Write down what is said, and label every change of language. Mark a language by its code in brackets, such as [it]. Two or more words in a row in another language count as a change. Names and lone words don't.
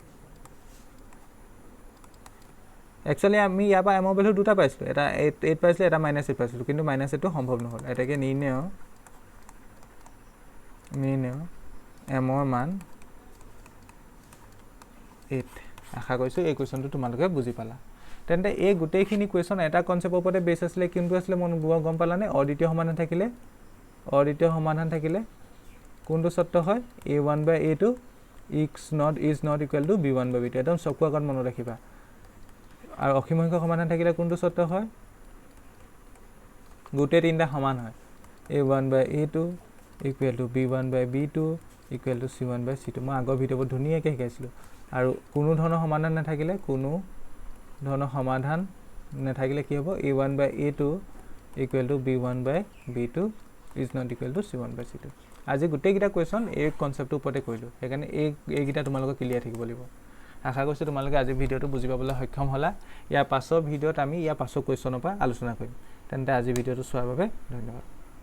[as] একচুৱেলি আমি ইয়াৰ পৰা m ৰ ভেলু দুটা পাইছিলোঁ এটা 8 পাইছিলোঁ এটা -8 পাইছিলোঁ কিন্তু -8টো সম্ভৱ নহ'ল এটাকে নিৰ্ণয় m ৰ মান 8 আশা কৰিছোঁ এই কুৱেশ্যনটো তোমালোকে বুজি পালা তেন্তে এই গোটেইখিনি কুৱেশ্যন এটা কনচেপ্টৰ ওপৰতে বেছ আছিলে কিন্তু আছিলে মই গম পালানে অদ্বিতীয় সমাধান থাকিলে কোনটো চৰ্ত হয় [en] a1/a2 is not equal to b1/b2 [as] একদম চকু আগত মনত ৰাখিবা আৰু অসীম সংখ্যক সমাধান থাকিলে কোনটো চৰ্ত হয় গোটেই তিনিটা সমান হয় [en] a1/a2 equal to b1/b2 equal to c1/c2 [as] মই আগৰ ভিডিঅ'বোৰ ধুনীয়াকৈ শিকাইছিলোঁ আৰু কোনো ধৰণৰ সমাধান নাথাকিলে কি হ'ব [en] a1/a2 equal to b1/b2 is not equal to c1/c2 [as] আজি গোটেইকেইটা কুৱেশ্যন এই কনচেপ্টটোৰ ওপৰতে কৰিলোঁ সেইকাৰণে এইকেইটা তোমালোকৰ ক্লিয়াৰ থাকিব লাগিব আশা কৰিছোঁ তোমালোকে আজি ভিডিঅ'টো বুজি পাবলৈ সক্ষম হ'লা ইয়াৰ পাছৰ ভিডিঅ'ত আমি ইয়াৰ পাছৰ কুৱেশ্যনৰ পৰা আলোচনা কৰিম তেন্তে আজি ভিডিঅ'টো চোৱাৰ বাবে ধন্যবাদ